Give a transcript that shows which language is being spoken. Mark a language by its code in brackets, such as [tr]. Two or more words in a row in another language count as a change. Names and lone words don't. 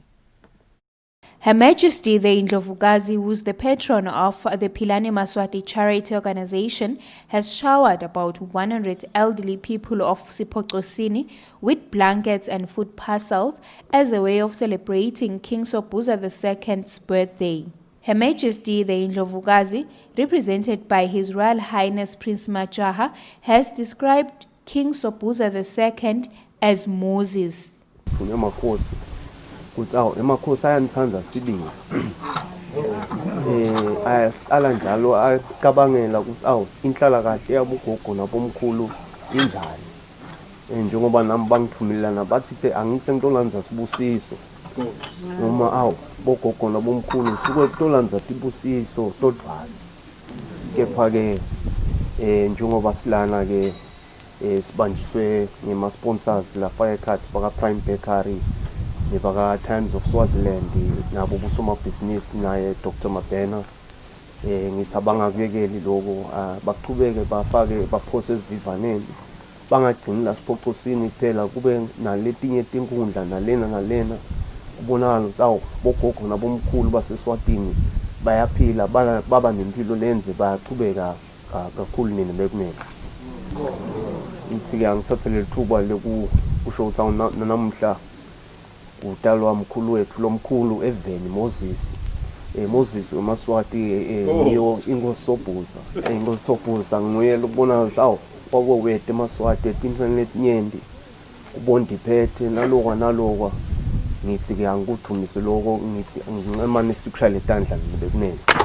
[en] Her Majesty the Indlovukazi, who is the patron of the Philani Maswati charity organization, has showered about 100 elderly people of Sipoqosini with blankets and food parcels as a way of celebrating King Sobhuza II's birthday. Her Majesty the Indlovukazi, represented by His Royal Highness Prince Majaha, has described King Sobhuza II as Moses. [ss] Ukuthi emakhosi ayanithanda sibili ayaqala njalo acabangela ukuthi inhlala kahle yabogogo nabomkhulu injani njengoba nami bangithumelana bathi angihle ngitolanza sibusiso noma bogogo nabomkhulu suke kutolanza tibusiso todvana kepha ke njengoba silana ke sibanjiswe ngema sponsors la Firecard baka Prime Bakery nebaka Times of Swaziland nabo busomabhizinisi naye Dr. Mabena ngicabanga kuyekeli lokho baqhubeke bafake baphose ezivivaneni bangagcini la Sipoqosini kuphela kube naletinye tinkundla nalena kubonakala ukuthi bogogo nabomkhulu baseSwatini bayaphila baba nempilo lenze bayaqhubeka kakhulu nini bekumele ithi ngithathele ithuba lekusho ukuthi namhla utalwa mkhulu wethu lomkhulu eveni Moses weMaswati niyo inkosi Sobhuza nguye lokubona ukuthi kwakwethu eMaswati etintweni letinyenti kubondiphethe nalokwa ngithi ke angikuthumise lokho ngithi ngincemane sikushaya letandla bekunene